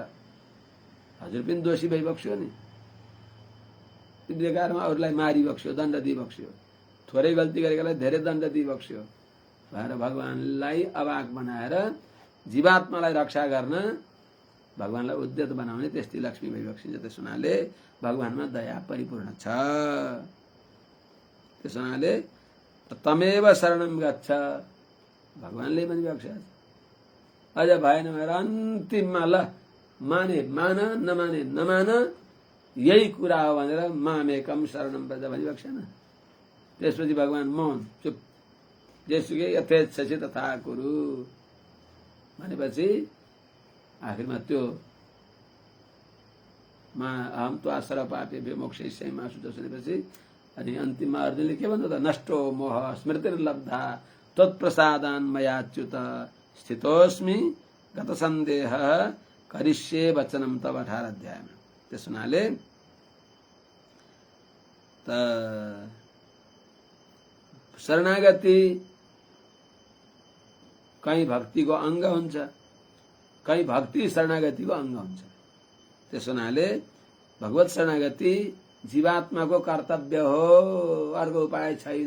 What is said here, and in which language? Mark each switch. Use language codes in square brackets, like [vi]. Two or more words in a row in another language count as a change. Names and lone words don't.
[ne] हजुर पनि दोषी भइबक्स्यो नि। बेकारमा अरूलाई मारिबक्स्यो, दण्ड दिइबक्स्यो, थोरै गल्ती गरेकालाई धेरै दण्ड दिइबक्स्यो भएर भगवानलाई अवाक बनाएर जीवात्मालाई रक्षा गर्न भगवानलाई उद्यत बनाउने त्यस्तै लक्ष्मी भइबक्सिन्छ। त्यस हुनाले भगवानमा दया परिपूर्ण छ। त्यस हुनाले [sa] तमेव शरणम गच्छ [ne] भगवानले पनि बक्स्या छ। अझ भएन भनेर अन्तिममा ल माने मान, नमाने नमान, यही कुरा हो भनेर [sa] मामेकम शरणम व्रज [ne] भनिबक्सेन। त्यसपछि भगवान मौन, चुप, जेसुकै [sa] यथेच्छसि तथा कुरु [ne] भनेपछि आखिरमा त्यो [sa] अहम त्वा सर्वपापेभ्यो मोक्षयिष्यामि मा शुचि [ne] सुनेपछि अनि अन्तिममा अर्जुनले के भन्नु त? [sa] नष्टो मोह स्मृतिर्लब्धा त्वत्प्रसादान् मयाच्युत स्थितोस्मि गत सन्देह करिष्ये वचनम तव 18 अध्यायमा। [ne] त्यस हुनाले त शरणागति कहीँ भक्तिको अंग हुन्छ, कहीँ भक्ति शरणागतिको अंग हुन्छ। त्यस हुनाले भगवत शरणागति जीवात्माको कर्तव्य हो, अर्को उपाय छैन।